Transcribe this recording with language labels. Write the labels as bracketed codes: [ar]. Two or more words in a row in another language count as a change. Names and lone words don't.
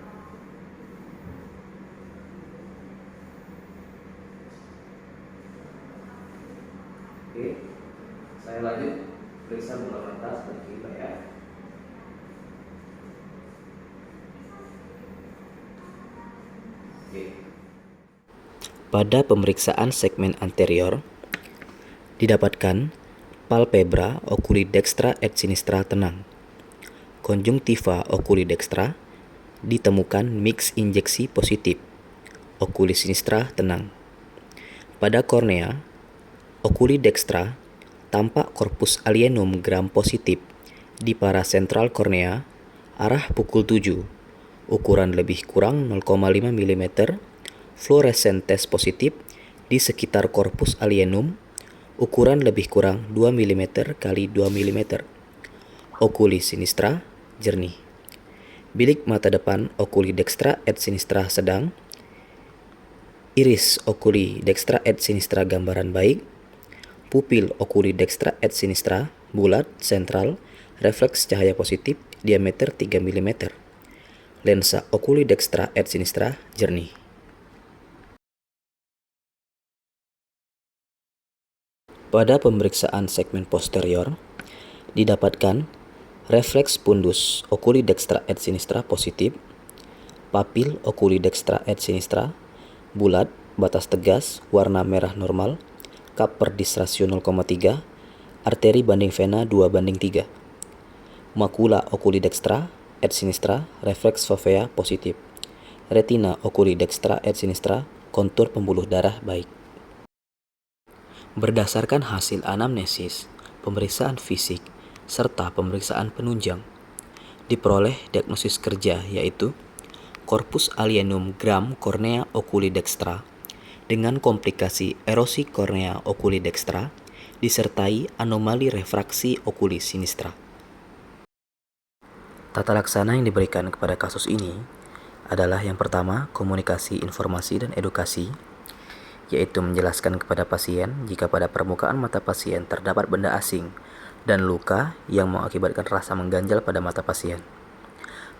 [id] Oke, saya lanjut periksa bola mata seperti ini Pak ya. Oke. Pada pemeriksaan segmen anterior, didapatkan [la] palpebra oculi dextra et sinistra [id] tenang. Konjungtiva [la] oculi dextra [id] ditemukan mix injeksi positif. [la] Oculi sinistra tenang. [id] Pada kornea, [la] oculi dextra [id] tampak [la] korpus alienum [id] gram positif di parasentral kornea arah pukul 7, ukuran lebih kurang 0,5 mm, fluoresen tes positif di sekitar [la] korpus alienum, [id] ukuran lebih kurang 2 mm x 2 mm. [la] Oculi sinistra [id] jernih. Bilik mata depan [la] oculi dextra et sinistra [id] sedang. Iris [la] oculi dextra et sinistra [id] gambaran baik. Pupil [la] oculi dextra et sinistra [id] bulat, sentral, refleks cahaya positif, diameter 3 mm. Lensa [la] oculi dextra et sinistra [id] jernih. Pada pemeriksaan segmen posterior, didapatkan refleks fundus [la] oculi dextra et sinistra [id] positif, papil [la] oculi dextra et sinistra [id] bulat, batas tegas, warna merah normal, kap per dis rasio 0,3, arteri banding vena 2/3. Makula [la] oculi dextra et sinistra, [id] refleks fovea positif. [la] Retina oculi dextra et sinistra, [id] kontur pembuluh darah baik. Berdasarkan hasil anamnesis, pemeriksaan fisik, serta pemeriksaan penunjang, diperoleh diagnosis kerja yaitu [la] korpus alienum [id] gram kornea [la] oculi dextra [id] dengan komplikasi erosi kornea [la] oculi dextra [id] disertai anomali refraksi [la] oculi sinistra. [id] Tata laksana yang diberikan kepada kasus ini adalah yang pertama, komunikasi, informasi, dan edukasi, yaitu menjelaskan kepada pasien jika pada permukaan mata pasien terdapat benda asing dan luka yang mengakibatkan rasa mengganjal pada mata pasien.